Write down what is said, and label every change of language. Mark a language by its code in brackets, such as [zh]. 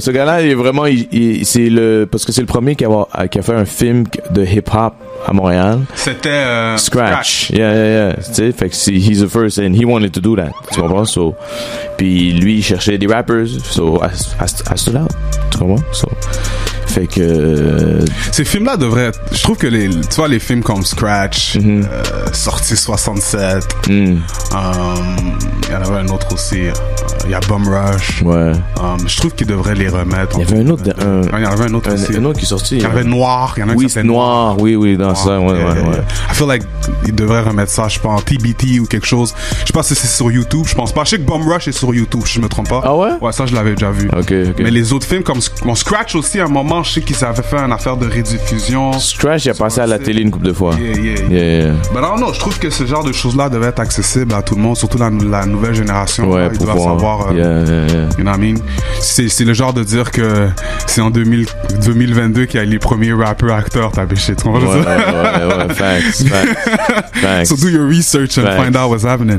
[fr] Ce gars-là, il est vraiment, parce que c'est le premier qui a fait un film de hip-hop à Montréal. C'était [en] Scratch. Yeah. [fr] Tu sais, fait que [en] he's the first and he wanted to do that. [fr] Tu comprends? So, puis lui, il cherchait des rappers. [en] So, I stood out. [fr] Tu comprends? [en] So, [fr] fait que ces films-là devraient être, je trouve que tu vois les films comme Scratch, sorti 67, il y en avait un autre aussi, il y a Bum Rush, je trouve qu'ils devraient les remettre. Il y avait un autre il y en avait un autre aussi, un autre qui est sorti, il y en avait Noir, il y en a un qui s'appelle Noir, oui dans ça, ouais. [en] I feel like [fr] ils devraient remettre ça, je pense, TBT ou quelque chose, je sais pas si c'est sur YouTube, je pense pas, je sais que Bum Rush est sur YouTube, je me trompe pas. Ah ouais? Ouais, ça je l'avais déjà vu. [en] Okay. [fr] Mais les autres films comme Scratch aussi, à un moment je sais qu'ils avaient fait une affaire de rediffusion. Scratch, il a passé à la télé une couple de fois. [en] Yeah. [fr] Mais non, je trouve que ce genre de choses-là devaient être accessibles à tout le monde, surtout la nouvelle génération. Ouais, ils doivent savoir. [en] You know what I mean? [fr] C'est le genre de dire que c'est en 2022 qu'il y a les premiers rappeurs acteurs, t'as bêché. Tu comprends Ouais, facts. [en] So do your research and find out what's happening.